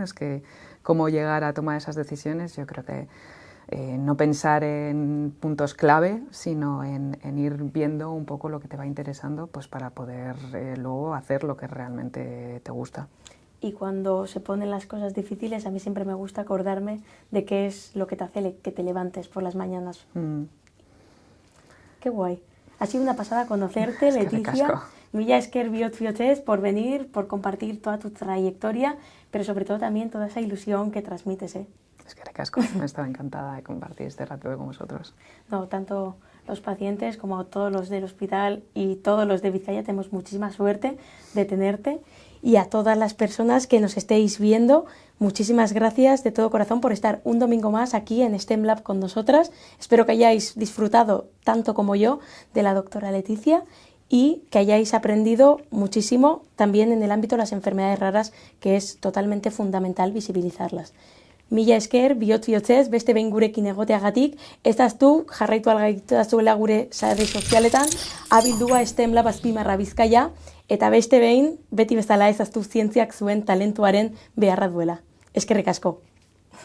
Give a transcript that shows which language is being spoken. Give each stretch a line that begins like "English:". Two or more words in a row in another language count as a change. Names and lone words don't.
Spanish: Es que cómo llegar a tomar esas decisiones, yo creo que no pensar en puntos clave, sino en ir viendo un poco lo que te va interesando, pues para poder luego hacer lo que realmente te gusta. Y cuando se ponen las cosas difíciles, a mí siempre me gusta acordarme de qué es lo que te hace que te levantes por las mañanas. Qué guay. Ha sido una pasada conocerte, Leticia.
Basque: Mila esker bihotz-bihotzez
Spanish: por venir, por compartir toda tu trayectoria, pero sobre todo también toda esa ilusión que transmites, ¿eh? Es que recasco. Me estaba encantada de compartir este rato con vosotros. No, tanto los pacientes como todos los del hospital y todos los de Vizcaya tenemos muchísima suerte de tenerte. Y a todas las personas que nos estéis viendo, muchísimas gracias de todo corazón por estar un domingo más aquí en STEM Lab con nosotras. Espero que hayáis disfrutado tanto como yo de la doctora Leticia y que hayáis aprendido muchísimo también en el ámbito de las enfermedades raras, que es totalmente fundamental visibilizarlas.
Basque: Mila esker, bihotz-bihotzez, beste behin gurekin egoteagatik, ezaztu jarraitu algaituzuela gure sare sozialetan, abildua STEM Lab azpimarra Bizkaia, eta beste behin, beti bezala ezaztu zientziak zuen talentuaren beharra duela.